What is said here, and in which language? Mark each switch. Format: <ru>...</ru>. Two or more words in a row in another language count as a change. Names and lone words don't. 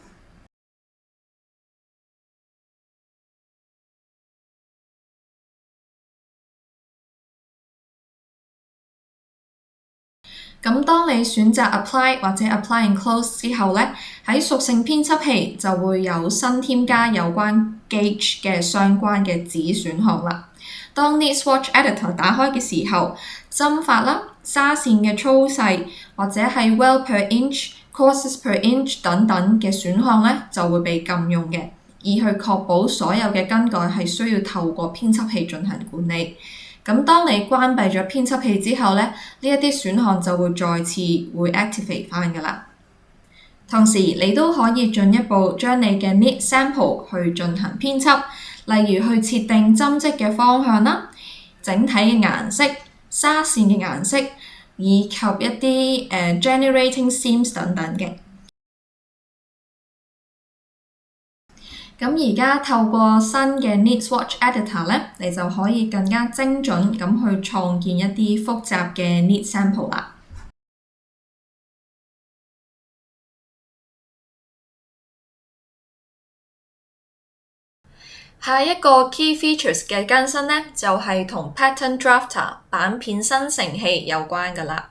<yue>咁當你選擇 Apply 或者 Apply and Close 之後咧，喺屬性編輯器就會有新添加有關 gauge 嘅相關嘅子選項啦。當 Knit Swatch Editor 打開嘅時候，針法啦、紗線嘅粗細或者係</yue> <en>well per inch、 courses per inch</en> <yue>等等嘅選項咧就會被禁用嘅，以去確保所有嘅更改係需要透過編輯器進行管理。咁當你關閉咗編輯器之後咧，呢一啲選項就會再次會 activate 返㗎啦。同時你都可以進一步將你嘅</yue> <en>knit sample</en> <yue>去進行編輯，例如去設定針織嘅方向啦、整體嘅顏色、紗線嘅顏色，以及一啲</yue> <en>generating seams</en> <yue>等等嘅。咁而家透過新嘅 Knit Swatch Editor 咧，你就可以更加精準咁去創建一啲複雜嘅</yue> <en>knit sample</en> <yue>啦。下一個</yue> <en>Key Features</en> <yue>嘅更新咧，就係同 Pattern Drafter 版片生成器有關㗎啦。</yue>